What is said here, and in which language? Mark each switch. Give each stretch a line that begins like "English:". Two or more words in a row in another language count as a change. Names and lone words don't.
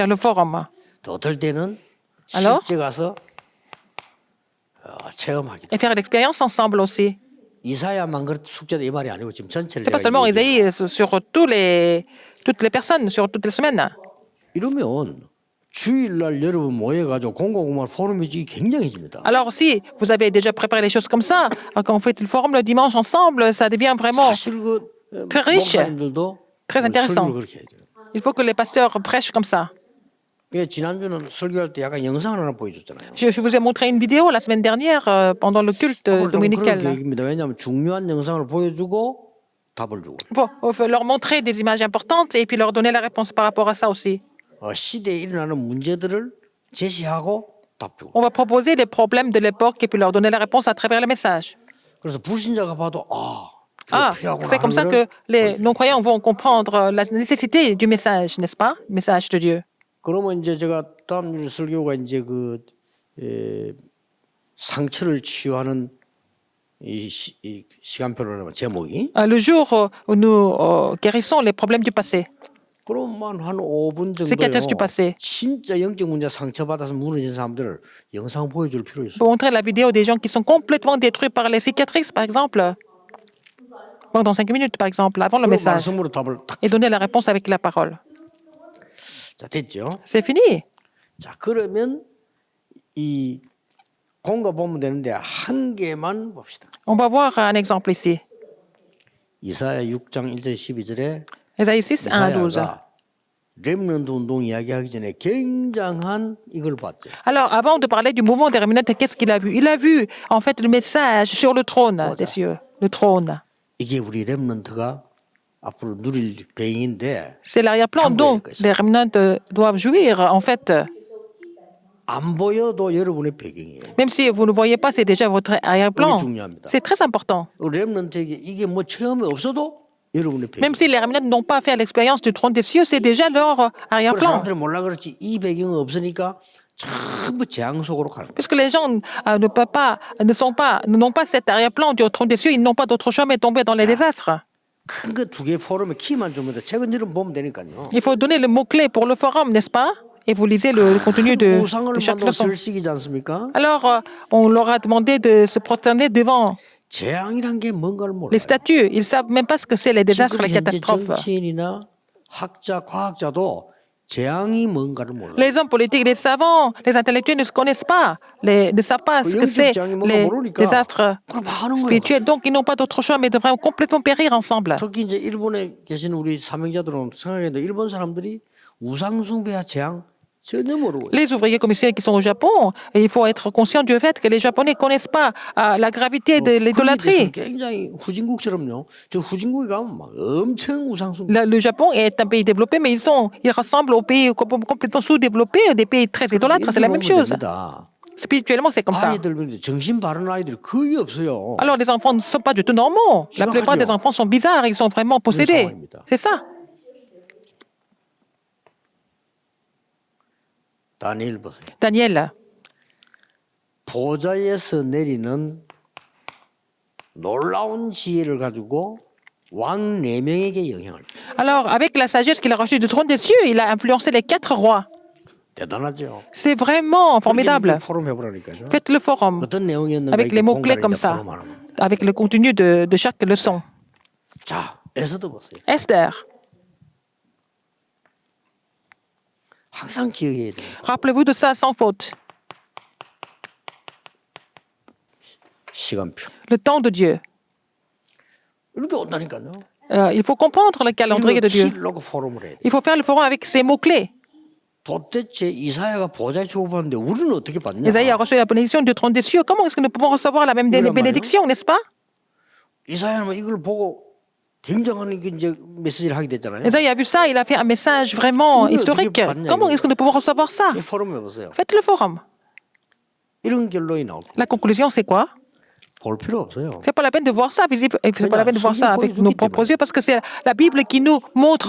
French: Faire le forum.
Korean: 또 어떨 때는
French: Alors?
Korean: 실제 가서 체험하기도.
French: Et faire l'expérience ensemble aussi.
Korean: 이사야만 그 숙제다 이 말이 아니고 지금 전체를
French: C'est pas
Korean: 내가
French: seulement
Korean: 얘기해요.
French: Isaïe, sur toutes les personnes, sur toutes les semaines.
Korean: 이러면 주일날 여러분 모여가지고 공공공만 포럼이 굉장해집니다.
French: Alors, si vous avez déjà préparé les choses comme ça, quand vous faites le forum le dimanche ensemble, ça devient vraiment
Korean: 사실 그
French: très riche,
Korean: 목사님들도
French: très intéressant.
Korean: 설교를 그렇게 해야죠.
French: Il faut que les pasteurs prêchent comme ça.
Korean: 그러니까 지난주는 설교할 때 약간 영상을 하나 보여줬잖아요.
French: Je vous ai montré une vidéo la semaine dernière pendant le culte
Korean: 오늘 좀 그런
French: dominical.
Korean: 계획입니다. 왜냐하면 중요한 영상을 보여주고 답을 주고.
French: Il faut leur montrer des images importantes et puis leur donner la réponse par rapport à ça aussi.
Korean: 시대에 일어나는 문제들을 제시하고 답 주고.
French: On va proposer les problèmes de l'époque et puis leur donner la réponse à travers le message.
Korean: 그래서 불신자가 봐도
French: Ah, c'est comme ça que les non-croyants vont comprendre la nécessité du message, n'est-ce pas? Le message de Dieu.
Korean: 그러면 이제 제가 다음 주 설교가 이제 상처를 치유하는 이 시간표로 제목이
French: Le jour où nous guérissons les problèmes du passé,
Korean: 그러면 한 5분
French: cicatrices du
Korean: 정도요.
French: passé.
Korean: 진짜 영적 문제 상처받아서 무너진 사람들을 영상 보여줄 필요 있어요.
French: Pour montrer la vidéo des gens qui sont complètement détruits par les cicatrices, par exemple, pendant 5 minutes, par exemple, avant le
Korean: 그럼
French: message,
Korean: 말씀으로 답을 딱.
French: et donner la réponse avec la parole.
Korean: 자, 됐죠?
French: C'est fini.
Korean: 자, 그러면 이 공과 보면 되는데 한 개만 봅시다.
French: On va voir un exemple ici.
Korean: 이사야 6장 1절 12절에
French: Ésaïe 6, 1 à 12.
Korean: 이사야가 렘넌트 운동 이야기하기 전에 굉장한 이걸 봤죠.
French: Alors, avant de parler du mouvement des réminettes, qu'est-ce qu'il a vu? Il a vu, en fait, le message sur le trône des cieux. Le trône.
Korean: 이게 우리 렘넌트가 앞으로 누릴 배경인데
French: C'est l'arrière-plan dont les réminettes doivent jouir, en fait.
Korean: 안 보여도 여러분의 배경이에요.
French: Même si vous ne voyez pas, c'est déjà votre arrière-plan.
Korean: 이게 중요합니다.
French: C'est très important.
Korean: 렘넌트에게 이게 뭐 체험이 없어도 여러분의 배경.
French: Même si les réminettes n'ont pas fait l'expérience du trône des cieux, c'est déjà leur
Korean: 그래서
French: arrière-plan.
Korean: 사람들이 몰라 그렇지 이 배경이 없으니까 전부 재앙 속으로 가는 거예요.
French: Puisque les gens n'ont pas cet arrière-plan du trône des cieux, ils n'ont pas d'autre choix mais tomber dans les désastres.
Korean: 큰 거 두 개 포럼에 키만 주면 돼. 책은 여러분 보면 되니까요.
French: Il faut donner le mot-clé pour le forum, n'est-ce pas? Et vous lisez le contenu de
Korean: 우상을
French: chaque
Korean: 만들고
French: leçon.
Korean: 절식이지 않습니까?
French: Alors, on leur a demandé de se prosterner devant
Korean: 재앙이란 게 뭔가를 몰라요.
French: les statues. Ils ne savent même pas ce que c'est les désastres,
Korean: 지금
French: les
Korean: 현재
French: catastrophes.
Korean: 정치인이나 학자, 과학자도 재앙이 뭔가를 몰라요.
French: Les hommes politiques, les savants, les intellectuels ne se connaissent pas, ne savent pas ce que c'est les désastres
Korean: 그럼 하는 거예요.
French: spirituels. Donc, ils n'ont pas d'autre choix mais de vraiment complètement périr ensemble.
Korean: 특히 이제 일본에 계신 우리 사명자들은 생각해도 일본 사람들이 우상 숭배와 재앙 전혀 모르고 있어요.
French: Les ouvriers commissionnaires qui sont au Japon, et il faut être conscient du fait que les Japonais ne connaissent pas la gravité de l'idolâtrie.
Korean: 굉장히 후진국처럼요. 저 후진국에 가면 막 엄청 우상 숭배.
French: Le Japon est un pays développé, mais ils ressemblent aux pays complètement sous-développés, des pays très idolâtres. C'est la même chose. Spirituellement, c'est comme ça.
Korean: 아이들 정신 바른 아이들이 거의 없어요.
French: Alors, les enfants ne sont pas du tout normaux. La plupart des enfants sont bizarres, ils sont vraiment possédés. C'est ça.
Korean: 다니엘 보세요.
French: Daniel,
Korean: 보좌에서 내리는 놀라운 지혜를 가지고 왕 4명에게 영향을 줬어요.
French: alors, avec la sagesse qu'il a reçue du trône des cieux, il a influencé les 4 rois.
Korean: 대단하죠.
French: C'est vraiment formidable.
Korean: 포럼 해보라니까요.
French: Faites le forum
Korean: 어떤 내용이었는가
French: avec les mots-clés comme ça, avec le contenu de chaque leçon.
Korean: 자, 에서도 보세요.
French: Esther,
Korean: 항상 기억해야 돼요.
French: rappelez-vous de ça sans faute.
Korean: 시간표.
French: Le temps de Dieu.
Korean: 이렇게 온다니까요.
French: Il faut comprendre le calendrier de Dieu.
Korean: 놓고 포럼을 해야 돼.
French: Il faut faire le forum avec ces mots-clés.
Korean: 도대체 이사야가 보좌에 주고받는데 우리는 어떻게 받냐?
French: Isaïe a reçu la bénédiction du trône des cieux. Comment est-ce que nous pouvons recevoir la même bénédiction, n'est-ce pas?
Korean: 이사야는 이걸 보고 굉장한 이제 메시지를 하게 됐잖아요.
French: Isaïe a vu ça, il a fait un message vraiment historique. Comment est-ce que nous pouvons recevoir ça?
Korean: 이 포럼 해보세요.
French: Faites le forum.
Korean: 이런 결론이 나올 거예요.
French: La conclusion, c'est quoi?
Korean: 볼 필요 없어요.
French: C'est pas la peine de voir ça, c'est pas la peine de voir ça avec nos propres yeux parce que c'est la Bible qui nous montre